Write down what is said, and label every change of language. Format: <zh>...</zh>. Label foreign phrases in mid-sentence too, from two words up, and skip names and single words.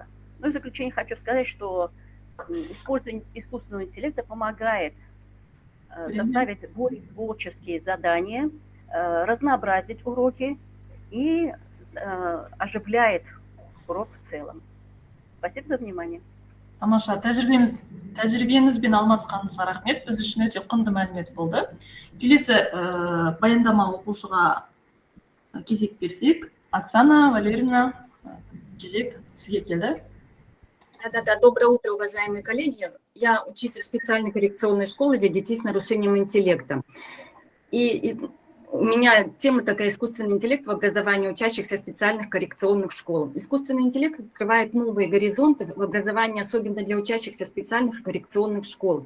<ru>Ну и в заключение хочу сказать, что использование искусственного интеллекта помогает составить более творческие задания, разнообразить уроки и оживляет урок в целом. Спасибо за внимание.</ru> <kk>Тамаша, тәжірибеңізбен алмасқаныңызға рахмет. Біз үшін өте құнды мәлімет болды. Келесі баяндама оқушыға кезек берсек. Оксана Валерьевна, кезек сізге келді.</kk> <ru>Да-да-да, доброе утро, уважаемые коллеги. Я учитель специальной коррекционной школы для детей с нарушением интеллекта. И у меня тема такая: искусственный интеллект в образовании учащихся специальных коррекционных школ. Искусственный интеллект открывает новые горизонты в образовании, особенно для учащихся специальных коррекционных школ.</ru>